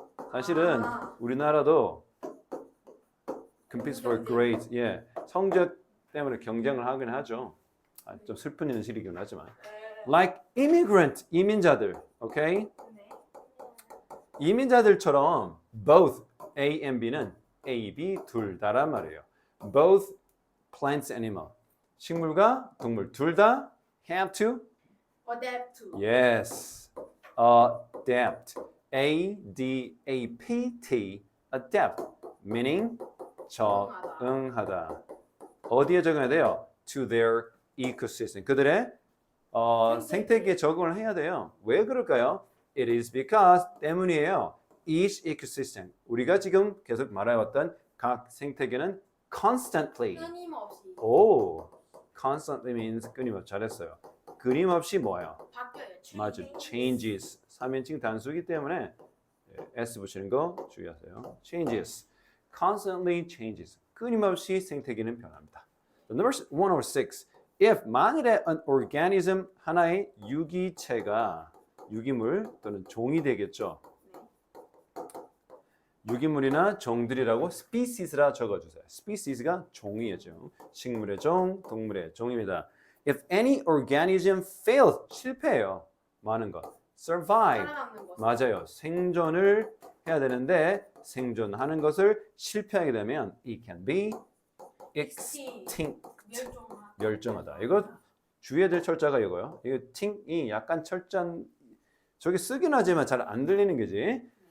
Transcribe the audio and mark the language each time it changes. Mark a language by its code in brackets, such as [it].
[ko] 사실은 우리나라도 [en] competes for grades. [ko] 예, 성적 때문에 경쟁을 하긴 하죠. 좀 슬픈 현실이긴 하지만. [en] Like immigrant, [ko] 이민자들, okay? 이민자들처럼 [en] both A and B [ko] 는 A, B 둘 다란 말이에요. [en] Both plants, animal. [ko] 식물과 동물 둘 다 [en] have to adapt to. yes, adapt. A-D-A-P-T, adapt, meaning [ko] 적응하다. 어디에 적응해야 돼요? [en] To their ecosystem. [ko] 그들의 생태계에 적응을 해야 돼요. 왜 그럴까요? [en] It is because [ko] 때문이에요. [en] Each ecosystem. [ko] 우리가 지금 계속 말해왔던 각 생태계는 constantly. 끊임없이. [en] 오, constantly means [ko] 끊임없이. 잘했어요. 끊임없이 뭐예요? 바뀌어요. 맞아, changes. 3인칭 단수이기 때문에 S 붙이는 거 주의하세요. [en] changes. constantly changes. [ko] 끊임없이 생태계는 변합니다. [en] Number 106. [ko] If 만일에 [en] an organism [ko] 하나의 유기체가 유기물 또는 종이 되겠죠. 유기물이나 종들이라고 species라 적어주세요. species가 종이죠. 식물의 종, 동물의 종입니다. [en] If any organism fails, [ko] 실패해요. 많은 것. survive. 살아남는 것. 맞아요. 생존을 해야 되는데 생존하는 것을 실패하게 되면 [en] it can be extinct. [ko] 멸종하다. 이거 주의해야 될 철자가 이거요. 이거 팅이 약간 철자 저기 쓰긴 하지만 잘 안 들리는 거지.